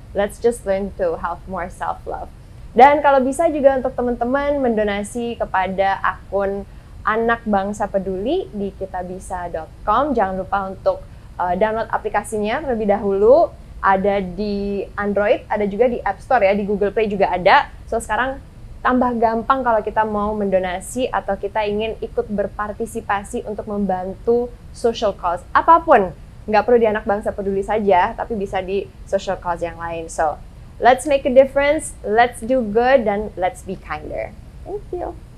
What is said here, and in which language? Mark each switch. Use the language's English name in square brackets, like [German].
[English] Let's just learn to have more self-love. [Indonesian] Dan kalau bisa juga untuk teman-teman mendonasi kepada akun Anak Bangsa Peduli di kitabisa.com. Jangan lupa untuk download aplikasinya terlebih dahulu. Ada di Android, ada juga di App Store ya, di Google Play juga ada. [English] So [Indonesian] sekarang tambah gampang kalau kita mau mendonasi atau kita ingin ikut berpartisipasi untuk membantu social cause apapun. Nggak perlu di Anak Bangsa Peduli saja, tapi bisa di social cause yang lain. [English] So, let's make a difference, let's do good, [Indonesian] dan [English] let's be kinder. Thank you.